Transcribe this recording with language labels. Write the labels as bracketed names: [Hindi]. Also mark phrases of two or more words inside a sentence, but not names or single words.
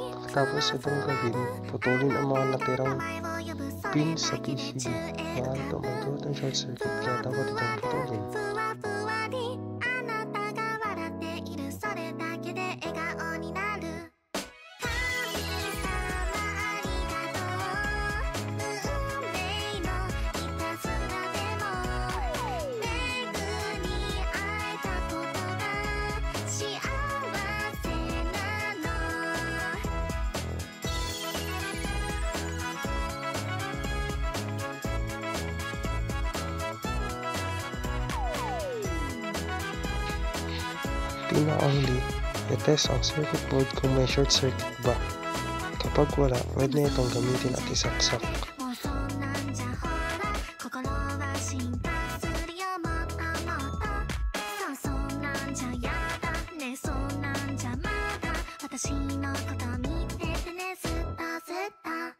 [Filipino] Pagkatapos itong gawin, putulin ang mga natirang [Japanese] 名前を呼ぶそ [Filipino] pin [Japanese] れ [Filipino] sa [Japanese] だけで [Filipino] PCB. [Japanese] 宙へ [Filipino] Maaari ito magdulot ng [English] short circuit [Filipino] kaya dapat itong putulin. [Japanese] ふわふわりあなたが笑っているそれだけで笑顔になる神様ありがとう運命のいたずらでも巡り会えたことが幸せなの [Filipino] Pinaka-huli, i-test ang [English] circuit board [Filipino] kung may [English] short circuit [Filipino] ba. Kapag wala, pwede na itong gamitin at isaksak. [Japanese] もうそんなんじゃほら心は進化するよもっともっとそうそんなんじゃやだねそんなんじゃまだ私のこと見ててねずっとずっと